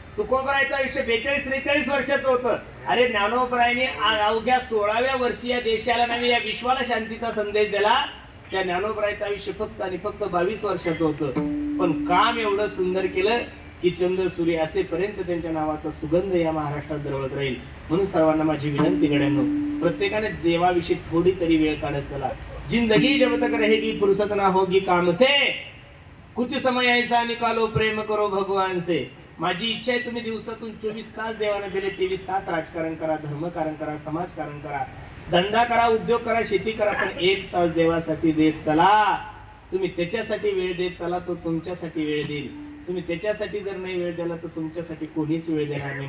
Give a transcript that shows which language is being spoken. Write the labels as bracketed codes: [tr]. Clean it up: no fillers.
[mr] तुकोबरायचं आयुष्य 42-43 वर्षाचं होतं. अरे ज्ञानोबरायांनी अवघ्या 16व्या वर्षी या देशाला नव्हे या विश्वाला शांतीचा संदेश दिला. त्या ज्ञानोबरायचं आयुष्य फक्त आणि फक्त 22 वर्षाचं होतं, पण काम एवढं सुंदर केलं की चंद्र सूर्य असेपर्यंत त्यांच्या नावाचा सुगंध या महाराष्ट्रात दरवळत राहील. म्हणून सर्वांना माझी विनंती गड्यांनो, प्रत्येकाने देवाविषयी थोडी तरी वेळ काढत चला. [hi] जिंदगी जब तक रहेगी फुर्सत ना होगी काम से, कुछ समय ऐसा निकालो प्रेम करो भगवान से. [mr] माझी इच्छा आहे तुम्ही दिवसातून 24 तास देवाने दिले, 23 तास राजकारण करा, धर्मकारण करा, समाजकारण करा, धंदा करा, उद्योग करा, शेती करा, पण 1 तास देवासाठी देत चला. तुम्ही त्याच्यासाठी वेळ देत चला, तो तुमच्यासाठी वेळ देईल. तुम्ही त्याच्यासाठी जर नाही वेळ दिला तर तुमच्यासाठी कोणीच वेळ देणार नाही.